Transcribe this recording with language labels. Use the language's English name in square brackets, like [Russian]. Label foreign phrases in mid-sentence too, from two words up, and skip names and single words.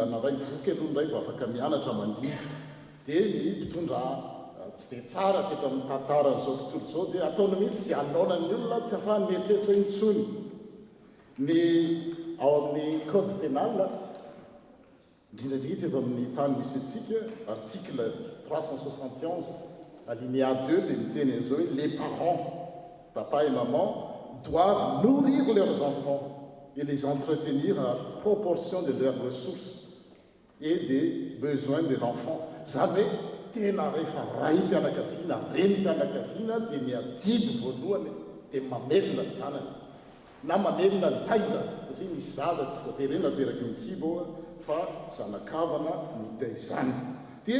[Malagasy] naray voky aloha ndray vao afaka mianatra mandindra dia ny mpitondra tsy dia tsara teto amin'ny tantaran'izao tontolo izao dia ataony mihitsy sy anaonany olona tsy afahany mieritreritra intsony ny ao amin'ny [French] code pénal [Malagasy] indrindrandrindra eto amin'ny tany misy antsika [French] article 371 alinéa 2 [Malagasy] dia miteny an'izao hoe [French] les parents papa et maman doivent nourrir leurs enfants et les entretenir à proportion de leurs ressources et des besoins de l'enfant [Malagasy] zany hoe tena rehefa ray mpianakaviana reny mpianakaviana dia miadidy voalohany dia mamelona ny zanany na mamelona ny taiza satria misy zaza tsy voaterena teraky mikibo fa zanakavana no taizany dia